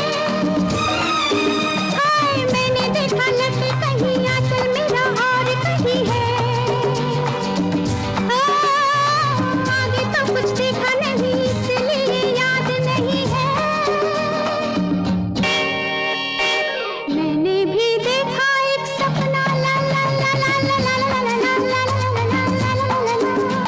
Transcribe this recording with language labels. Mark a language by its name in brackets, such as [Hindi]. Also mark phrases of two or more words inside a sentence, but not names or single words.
[Hindi] हाय मैंने देखा लगे कहीं आंचल मेरा और कहीं है। आगे तो कुछ देखा नहीं इसलिए याद नहीं है। मैंने भी देखा एक सपना ला ला ला ला ला ला ला ला ला ला ला ला ला ला।